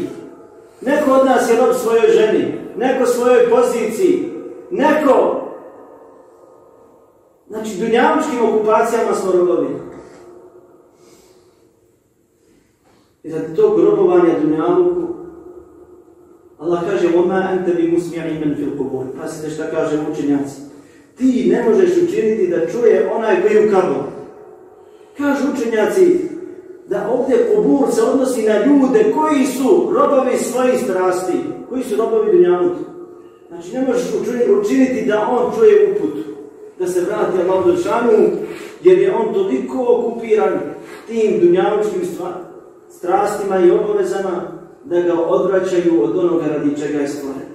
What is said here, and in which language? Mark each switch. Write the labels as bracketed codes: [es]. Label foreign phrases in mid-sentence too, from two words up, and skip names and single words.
[bs] Neko od nas je rob svojoj ženi, neko svojoj poziciji, neko... Znači, dunjalučkim okupacijama smo robovi. I radi tog robovanja dunjaluku, Allah kaže [ar] وَمَا أَنْتَ بِمُسْمِعِ مَنْ فِي الْقُبُورِ. [bs] Pasite šta kaže učenjaci. Ti ne možeš učiniti da čuje onaj koji je u kaburu. Kažu učenjaci da ovdje kubur se odnosi na ljude koji su robovi svojih strasti, koji su robovi dunjaluka. Znači ne možeš učiniti da on čuje uput, da se vrati Allahu dželešanu, jer je on toliko okupiran tim dunjalučkim strastima i obavezama da ga odvraćaju od onoga radi čega je stvoren.